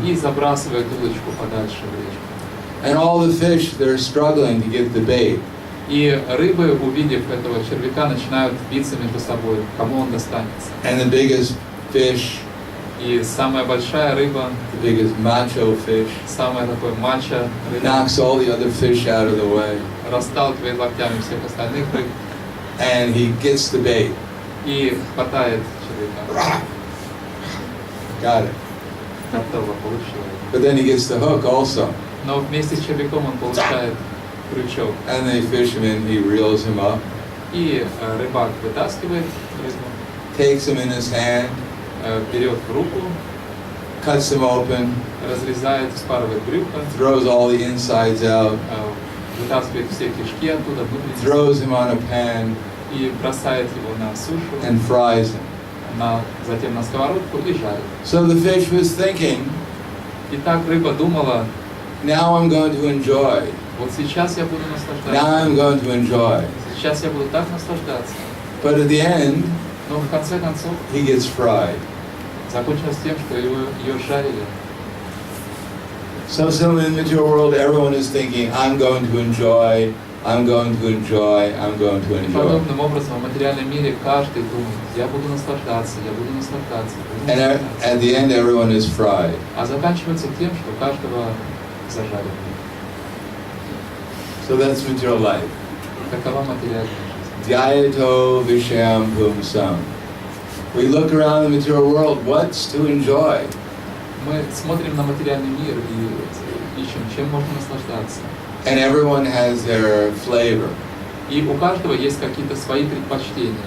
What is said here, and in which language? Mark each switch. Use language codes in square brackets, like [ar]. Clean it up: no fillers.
[ru] И забрасывает удочку подальше в речку. [en] And all the fish, they're struggling to get the bait. [ru] И рыбы, увидев этого червяка, начинают биться между собой, кому он достанется. [en] And the biggest fish, [ru] И самая большая рыба, [en] the biggest macho fish, [ru] самая такой мачо рыба, [en] knocks all the other fish out of the way. [ru] расталкивает локтями всех остальных рыб [en] And he gets the bait. [ru] и хватает червяка. [en] Got it. [ru] Готово, получилось. [en] But then he gets the hook also. [ru] Но вместе с червяком он получает крючок. [en] And they fish him in, he reels him up, [ru] И рыбак вытаскивает рыбу, [en] takes him in his hand, [ru] берет в руку, [en] cuts him open, [ru] разрезает, вспарывает брюхо, [en] throws all the insides out, [ru] вытаскивает все кишки оттуда, внутренности, [en] throws him on a pan, [ru] и бросает его на сушу, [en] and fries him. [ru] затем на сковородку и жарит. [en] So the fish was thinking, [ru] И так рыба думала, [en] now I'm going to enjoy. [ru] вот сейчас я буду [en] Now [ru] наслаждаться, [en] I'm going to enjoy. [ru] сейчас я буду так наслаждаться. [en] But at the end, [ru] Но в конце концов [en] he gets fried. [ru] закончилось тем, что ее жарили. [en] So in the material world, everyone is thinking, I'm going to enjoy, I'm going to enjoy, I'm going to [ru] И [en] enjoy. [ru] подобным образом в материальном мире каждый думает, я буду наслаждаться, я буду наслаждаться, буду [en] And [ru] наслаждаться. [en] at the end, everyone is fried. [ru] А заканчивается тем, что каждого зажаривают. [en] So that's material life. [ru] Такова материальная жизнь. [sa] Dhyayato vishayam pumsam. [en] We look around the material world, what's to enjoy? [ru] Мы смотрим на материальный мир и ищем, чем можно наслаждаться. [en] And everyone has their flavor. [ru] И у каждого есть какие-то свои предпочтения.